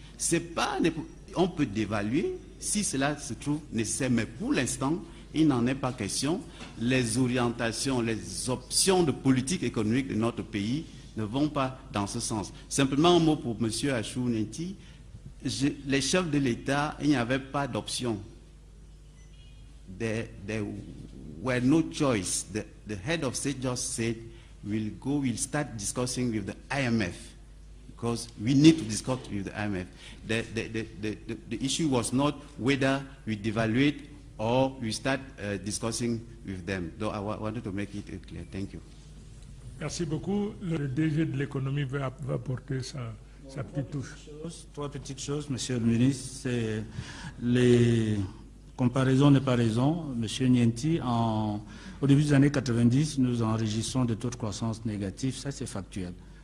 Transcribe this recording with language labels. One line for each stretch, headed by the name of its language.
French: C'est pas, on peut dévaluer si cela se trouve nécessaire, mais pour l'instant, il n'en est pas question. Les orientations, les options de politique économique de notre pays ne vont pas dans ce sens. Simplement un mot pour M. Achou Nenti. Les chefs de l'État, il n'y avait pas d'option.
English: There were no choice. The head of state just said, we'll start discussing with the IMF because we need to discuss with the IMF. The issue was not whether we devaluate or we start discussing with them. Though I wanted to make it clear. Thank you.
French: Merci beaucoup. Le DG de l'économie va apporter sa petite touche. Trois petites choses, monsieur le ministre. C'est les comparaisons n'est pas raison. Monsieur Nienti, au début des années 90, nous enregistrons des taux de croissance négatifs. Ça, c'est factuel.